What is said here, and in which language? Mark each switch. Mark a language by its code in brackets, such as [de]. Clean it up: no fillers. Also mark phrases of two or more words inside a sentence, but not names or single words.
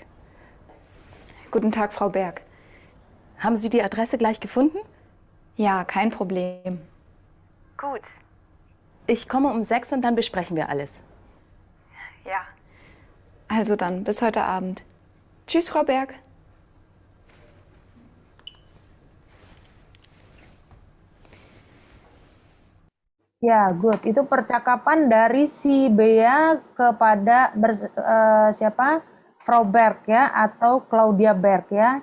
[de] Guten Tag, Frau Berg. Haben Sie die Adresse gleich gefunden? Ja, kein Problem. Gut. Ich komme um 6 und dann besprechen wir alles. Ja. Also dann, bis heute Abend. Tschüss, Frau Berg. [id] Ya, good. Itu percakapan dari si Bea kepada siapa? Frau Berg ya, atau Claudia Berg ya.